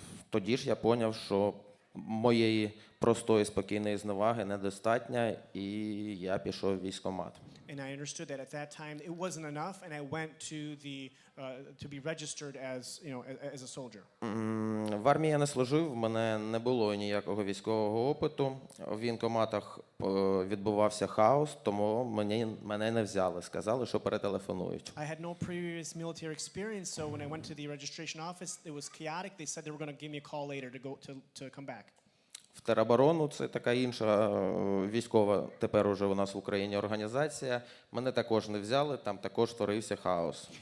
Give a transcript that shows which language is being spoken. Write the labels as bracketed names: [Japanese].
[Ukrainian] Тоді ж я зрозумів, що моєї простої, спокійної зневаги недостатньо, і я пішов в військкомат. [English] And I understood that at that time it wasn't enough, and I went to be registered as a soldier. [Ukrainian] В армії я не служив, в мене не було ніякого військового опиту. В військкоматах відбувався хаос, тому мене не взяли. Сказали, що перетелефонують. [English] I had no previous military experience, so when I went to the registration office, it was chaotic. They said they were going to give me a call later to come back. [Ukrainian] В тероборону, це така інша військова, тепер уже у нас в Україні організація. Мене також не взяли, там також творився хаос.